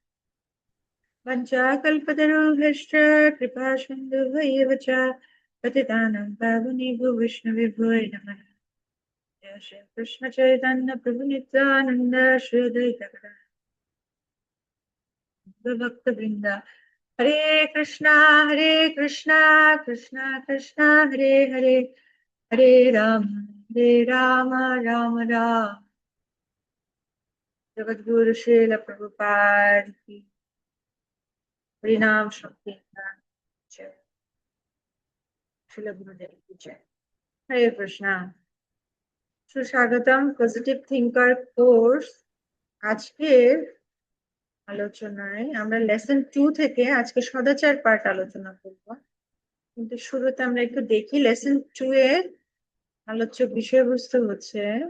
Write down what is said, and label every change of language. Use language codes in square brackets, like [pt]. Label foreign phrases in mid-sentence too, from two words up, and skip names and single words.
[sa] Vanchakalpatarubhashta Kripa Sindhuvaivacha Patitanam Pavunibhu Vishnuvibhoi Namah Jai Shri Krishna Chaitanya Prabhu Nityananda Shri Advaita Bhakta Vrinda Hare Krishna Krishna Krishna Hare Hare Hare Rama Rama Rama Jagadguru Srila Prabhupada ki Harinam Sankirtan Jai Srila Gurudev ki Jai Hare Krishna [bn] সুস্বাগতম পজিটিভ থিঙ্কার কোর্স আজকের আলোচনায় আমরা লেসন 2 থেকে আজকে সদাচার পার্ট আলোচনা করব কিন্তু শুরুতে আমরা একটু দেখি লেসন 2 এর আলোচ্য বিষয়বস্তু হচ্ছে